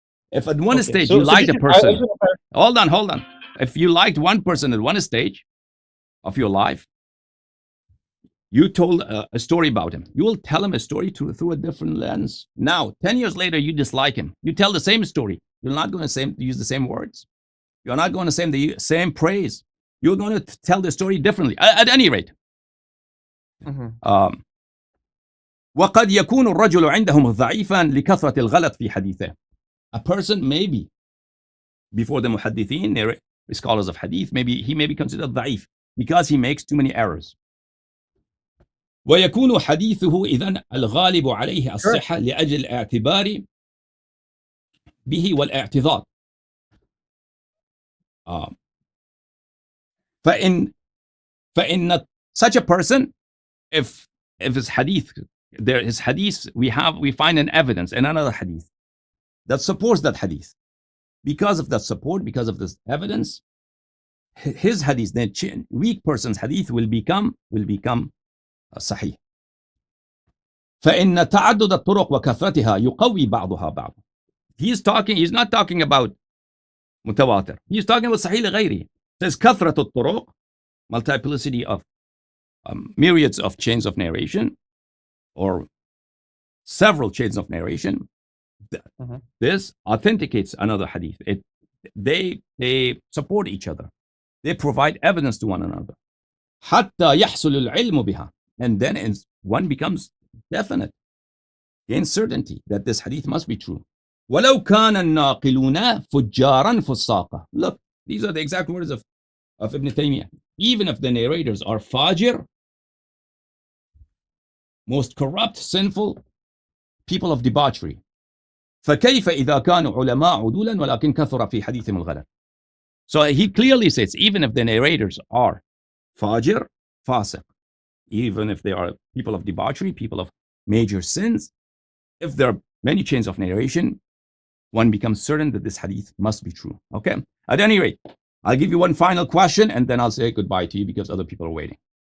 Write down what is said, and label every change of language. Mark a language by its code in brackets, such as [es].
[en] If at one stage you liked a person, hold on. If you liked one person at one stage of your life, you told a story about him. You will tell him a story through a different lens. Now, 10 years later, you dislike him. You tell the same story. You're not going to use the same words. You're not going to say the same praise. You're going to tell the story differently. At any rate. [ar] وقد يكون الرجل عندهم ضعيفا لكثرة الغلط في حديثه. [en] A person maybe, before the muhaddithin, the scholars of hadith, he may be considered ضعيف because he makes too many errors. [ar] ويكون حديثه إذن الغالب عليه الصحة لأجل الاعتبار به والاعتضاد. [en] فإن such a person, if his hadith, we find an evidence in another hadith that supports that hadith. Because of that support, because of this evidence, his hadith, the weak person's hadith, will become صحيح. [ar] فإن تعدد الطرق وكثرتها يقوي بعضها بعضا. [en] He's not talking about متواتر. He's talking about صحيح لغيره. Says كثرة الطرق, multiplicity of myriads of chains of narration, or several chains of narration. This authenticates another hadith. They support each other. They provide evidence to one another. [ar] حتى يحصل العلم بها. [en] And then one becomes definite, gains certainty that this hadith must be true. [ar] ولو كان الناقلون فجارا فساقا. [en] Look, these are the exact words of of Ibn Taymiyyah. Even if the narrators are fajir, most corrupt, sinful, people of debauchery. [ar] فكيف إذا كانوا علماء عدولا ولكن كثر في حديثهم الغلط. [en] So he clearly says, even if the narrators are fajir, fasiq, even if they are people of debauchery, people of major sins, if there are many chains of narration, one becomes certain that this hadith must be true. Okay? At any rate, I'll give you one final question and then I'll say goodbye to you because other people are waiting.